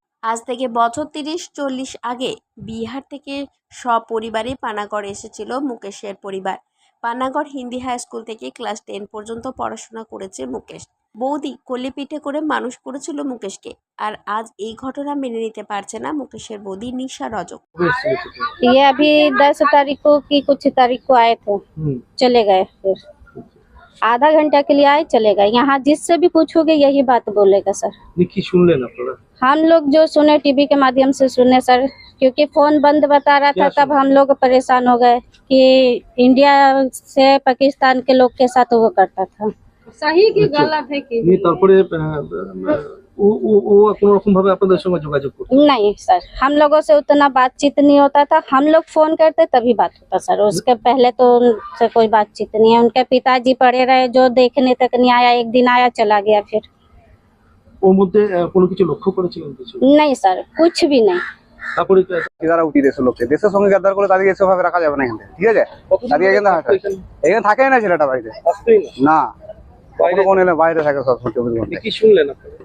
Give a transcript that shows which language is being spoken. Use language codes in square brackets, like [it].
[bn] আজ থেকে বছর 30-40 আগে বিহার থেকে সপরিবারে পানাগড় এসেছিল মুকেশের পরিবার। পানাগড় হিন্দি হাই স্কুল থেকে ক্লাস 10 পর্যন্ত পড়াশোনা করেছে মুকেশ। বৌদি কোলে পিঠে করে মানুষ করেছিল মুকেশকে। আর আজ এই ঘটনা মেনে নিতে পারছে না মুকেশের বৌদি নিশা রজক। [hi] ये अभी 10 तारीख को की कुछ तारीख को आए थे, चले गए, फिर आधा घंटा के लिए आए चले गए। यहाँ जिससे भी पूछोगे यही बात बोलेगा सर। [bn] কি শুনলেন আপনারা? [hi] हम लोग जो सुने टीवी के माध्यम से सुने सर, क्योंकि फोन बंद बता रहा था, तब हम लोग परेशान हो गए कि इंडिया से पाकिस्तान के लोग के साथ वो करता था। सही की गलत है कि [bn] তারপরে ও কোনো রকম ভাবে আপনাদের সঙ্গে যোগাযোগ করতো? [hi] नहीं सर, हम लोगों से उतना बातचीत नहीं होता था। हम लोग फोन करते तभी बात होता सर, उसके पहले तो उनसे कोई बातचीत नहीं है। उनके पिताजी पड़े रहे, जो देखने तक नहीं आया, एक दिन आया चला गया। फिर [bn] ওর মধ্যে কোনো কিছু লক্ষ্য করেছিলেন কিছু? [hi] नहीं सर, कुछ भी नहीं। [bn] তারপরে যারা উঠি দেশের লোককে দেশের সঙ্গে গাদ্দার করে তাদেরকে এসবভাবে রাখা যাবে না এখানে, ঠিক আছে? তাদের এখানে থাকে না, ছেলেটা বাড়িতে না, কখনো এলে বাইরে থাকে সব 24 ঘন্টা। কি শুনলেন আপনারা?